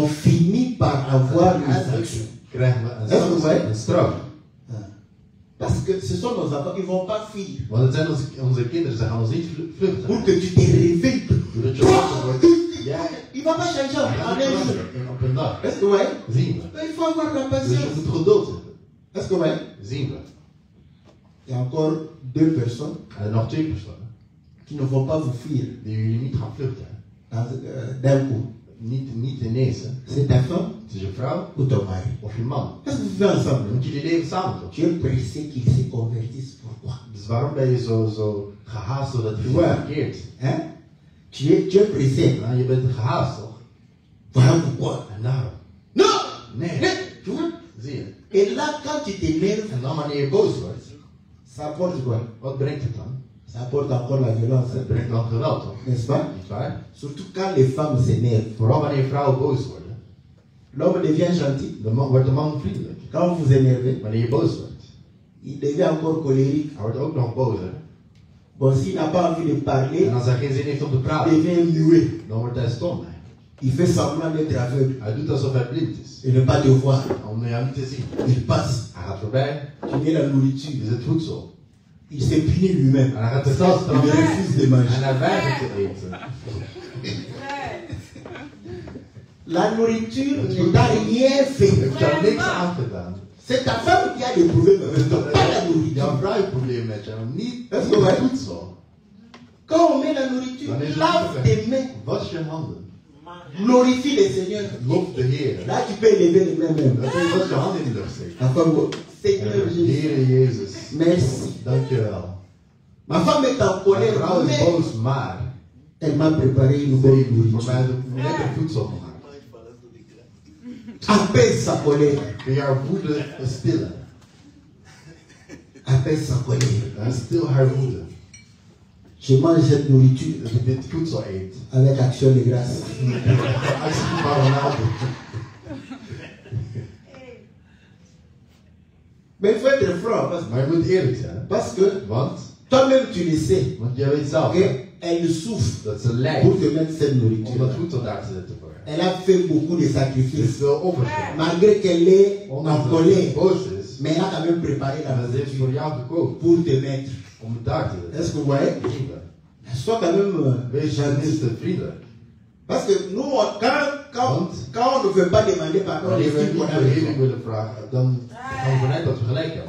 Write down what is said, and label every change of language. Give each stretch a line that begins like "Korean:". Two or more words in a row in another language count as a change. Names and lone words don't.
French: on finit par avoir une sanction.
Dutch: krijgen we een straf.
French: Parce que ce sont nos enfants, ils ne vont pas fuir.
Dutch: Want het zijn onze kinderen, ze gaan ons niet vluchten.
French: Pour que tu te réveilles.
Dutch: Doordat je wakker wordt, jij
French: Il ne va pas changer en un jour.
Dutch: op een dag.
French: Est-ce que vous voyez?
Dutch: Zien we.
French: Il faut avoir la
Dutch: Dus je
French: patience.
Dutch: moet geduld hebben.
French: Est-ce que vous voyez?
Dutch: Zien we.
French: Il y a encore deux personnes
Dutch: En nog twee personen
French: qui ne vont pas vous fuir
Dutch: die jullie niet gaan vluchten.
French: d'un coup.
Dutch: Niet ineens. Hè.
French: C'est ta femme
Dutch: Het is je vrouw
French: ou ton mari.
Dutch: of je man.
French: Qu'est-ce que vous faites
Dutch: Dan
French: ensemble?
Dutch: moet jullie leven samen doen.
French: Tu es pressé qu'il se convertisse. Pourquoi?
Dutch: Dus waarom ben je zo gehaast zodat je
French: Ouais.
Dutch: verkeert?
French: Hein? Tu es pressé.
Dutch: Nou, je bent gehaast toch?
French: Voilà pourquoi.
Dutch: En daarom.
French: Non!
Dutch: Nee.
French: Non! Tu vois?
Dutch: Zie je.
French: Et là, quand tu t'énerves,
Dutch: En dan wanneer je boos wordt,
French: ça apporte quoi?
Dutch: wat brengt het dan?
French: Ça apporte encore la violence.
Dutch: Het brengt dan geweld toch?
French: N'est-ce pas?
Dutch: Niet waar?
French: Surtout quand les femmes s'énervent.
Dutch: Vooral wanneer vrouwen boos worden.
French: L'homme devient gentil.
Dutch: Wordt de man vriendelijk.
French: Quand vous vous énervez,
Dutch: Wanneer je boos wordt.
French: il devient encore colérique.
Dutch: Hij wordt ook nog bozer.
French: Bon, s'il n'a pas envie de parler,
Dutch: En als hij geen zin heeft om te
French: il
Dutch: praten,
French: devient muet.
Dutch: dan wordt hij stom.
French: Il fait semblant d'être aveugle
Dutch: Hij doet alsof hij blind is.
French: et ne pas te voir.
Dutch: Om jou niet te zien.
French: Il passe.
Dutch: Hij gaat voorbij.
French: Tu mets la
Dutch: Dit
French: nourriture.
Dutch: is het voedsel.
French: Il s'est puni lui-même.
Dutch: En hij gaat zichzelf
French: Il
Dutch: straffen.
French: refuse de manger.
Dutch: En hij weigert te eten.
French: La nourriture ne t'a rien fait.
Dutch: Ik heb niks aangedaan.
French: C'est ta femme qui a des problèmes avec toi, pas la nourriture.
Dutch: Jouw vrouw heeft probleem met jou, niet Dat is het waar. voedsel.
French: Quand on met la nourriture,
Dutch: Wanneer je
French: lave
Dutch: het
French: tes mains,
Dutch: was je handen.
French: glorifie le Seigneur.
Dutch: Lof de Heer.
French: Là, tu peux élever les mains même.
Dutch: Dan kun je was je handen in de lucht steken.
French: Enfin, Seigneur Jésus,
Dutch: Heere Jezus,
French: merci.
Dutch: dankjewel.
French: Ma femme est en
Dutch: Mijn
French: colère,
Dutch: vrouw is
French: mais
Dutch: boos, maar
French: elle m'a préparé une
Dutch: ze
French: bonne
Dutch: heeft voor
French: nourriture.
Dutch: mij een lekker voedsel gemaakt.
French: Apaise sa colère.
Dutch: Kun je haar woede stillen.
French: Apaise sa colère.
Dutch: En stil haar woede.
French: Je mange cette nourriture
Dutch: Dat je dit voedsel eet.
French: avec action de grâce.
Dutch: Actie van marinade.
French: Mais il faut être franc
Dutch: Maar je moet eerlijk zijn.
French: parce que
Dutch: Want,
French: toi-même tu le sais
Dutch: jij weet zelf hè,
French: qu'elle souffre
Dutch: dat ze
French: pour
Dutch: lijdt
French: te mettre cette
Dutch: om
French: nourriture.
Dutch: dat voedsel daar te zetten voor haar.
French: Elle a fait beaucoup de
Dutch: Er is
French: sacrifices.
Dutch: veel offers.
French: Malgré qu'elle est en
Dutch: Ondanks dat
French: colère,
Dutch: ze boos is,
French: mais elle a quand même préparé la
Dutch: en ze heeft voor
French: nourriture
Dutch: jou gekookt
French: pour te mettre.
Dutch: om het daar te zetten.
French: Est-ce que vous voyez?
Dutch: Zien we.
French: Sois quand même
Dutch: Wees
French: gentil.
Dutch: tenminste vriendelijk.
French: Parce que nous, quand Quand on ne veut pas demander pardon, on
Dutch: Wanneer we
French: estime
Dutch: niet
French: qu'on a raison.
Dutch: vergeving willen vragen, dan gaan we vanuit dat we gelijk hebben.